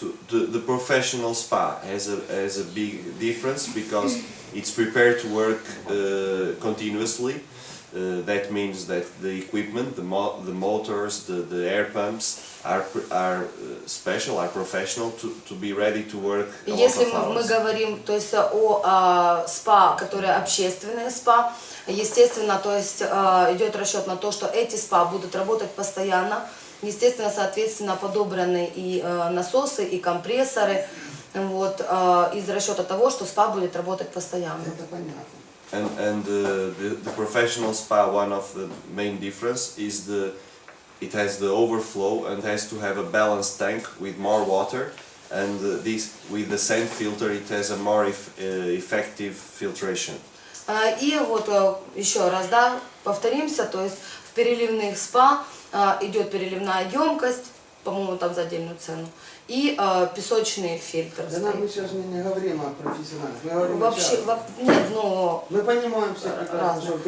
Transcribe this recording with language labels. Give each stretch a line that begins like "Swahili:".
English: The professional spa has a big difference because it's prepared to work continuously. That means that the equipment, the motors, the air pumps are special, are professional to be ready to work a lot
Russian: Если
English: of
Russian: мы
English: hours.
Russian: говорим, то есть о спа, которые общественные спа, естественно, то есть идет расчет на то, что эти спа будут работать постоянно. Естественно, соответственно, подобраны и насосы, и компрессоры, вот, из расчета того, что спа будет работать постоянно. Это понятно.
English: And the professional spa, one of the main difference is it has the overflow and has to have a balanced tank with more water, and this with the sand filter it has a more effective filtration.
Russian: И вот еще раз, да, повторимся, то есть в переливных спа идет переливная емкость, по-моему, там за отдельную цену, и песочный фильтр. Да нам мы сейчас не говорим о профессионалах, мы говорим Вообще, нет, ну, мы понимаем все прекрасно, что